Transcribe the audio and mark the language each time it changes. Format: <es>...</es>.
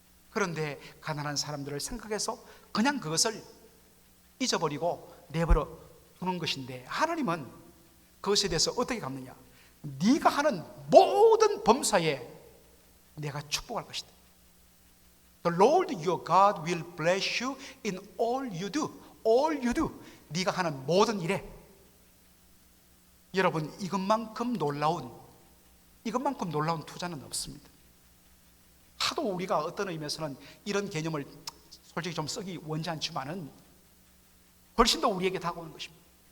<ko>그런데 가난한 사람들을 생각해서 그냥 그것을 잊어버리고 내버려 두는 것인데 하나님은 그것에 대해서 어떻게 갚느냐? 네가 하는 모든 범사에 내가 축복할 것이다.</ko> <en>The Lord your God will bless you in all you do. All you do.</en> <ko>네가 하는 모든 일에. 여러분, 이것만큼 놀라운 투자는 없습니다. 하도 우리가 어떤 의미에서는 이런 개념을 솔직히 좀 쓰기 원치 않지만은 훨씬 더 우리에게 다가오는 것입니다.</ko>